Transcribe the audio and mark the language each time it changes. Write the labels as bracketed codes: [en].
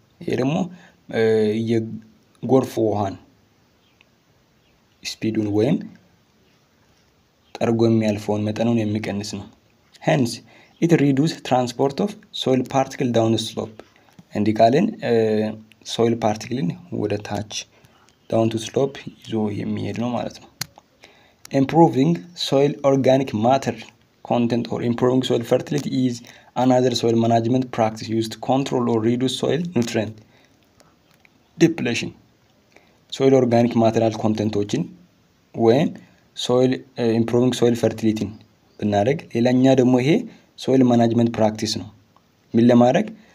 [am] ይሄ ደግሞ የጎርፍ ውሃን ስፒዱን ወይም ጠርጎ የሚያልፈውን መጠኑን የሚቀንስ ነው። [en] Hence, it reduces transport of soil particle down the slope. [am] እንዲካልን soil particle ወደ ታች down to slope ይዞ የሚሄድ ነው ማለት ነው። [en] Improving soil organic matter content or improving soil fertility is another soil management practice used to control or reduce soil nutrient depletion. [am] Soil organic material contentዎችን ወይም soil improving soil fertility ብናደርግ ሌላኛ ደግሞ ይሄ ሶይል ማኔጅመንት ፕራክቲስ ነው። ምን ለማድረግ